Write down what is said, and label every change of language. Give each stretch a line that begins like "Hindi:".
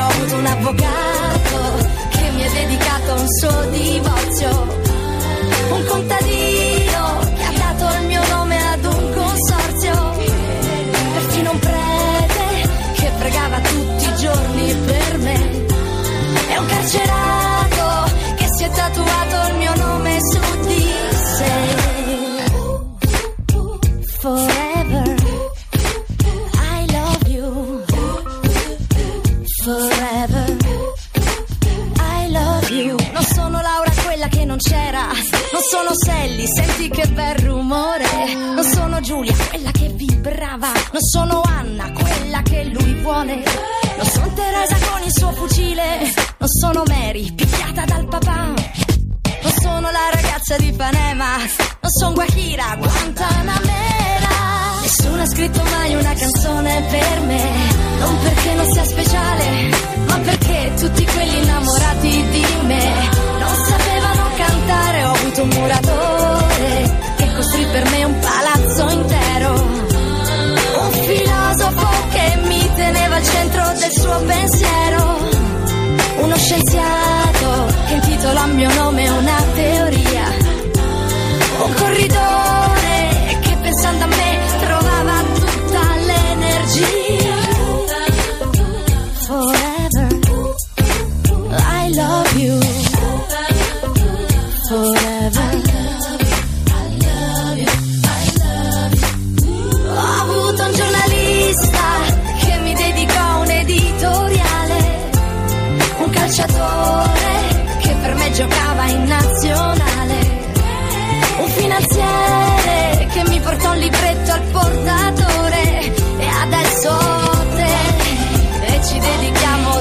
Italian: Ho avuto un avvocato che mi ha dedicato un suo divorzio, un contadino che ha dato il mio nome ad un consorzio, perfino un prete che pregava tutti i giorni per me, e un carcerato che si è tatuato il mio nome su di sé.
English: Forever I love you, forever I love you.
Italian: Non sono Laura, quella che non c'era, non sono Sally, senti che bel rumore. Non sono Giulia, quella che vibrava, non sono Anna, quella che lui vuole. Non sono Teresa con il suo fucile, non sono Mary, picchiata dal papà. Non sono la ragazza di Panema, non sono Guajira, Guantanamera. Nessuno ha scritto mai una canzone per me, non perché non sia speciale, ma perché tutti quelli innamorati di me non sapevano cantare. Ho avuto un muratore che costruì per me un palazzo intero, un filosofo che mi teneva al centro del suo pensiero, uno scienziato che intitola a mio nome una teoria, un corridore che pensando a me trovava tutta l'energia.
English: Forever I love you, forever I love you, I love you.
Italian: Ho avuto un giornalista che mi dedicò un editoriale, un calciatore che per me giocava in nazionale, un finanziere che mi portò un libretto al portatore, e adesso te, e ci dedichiamo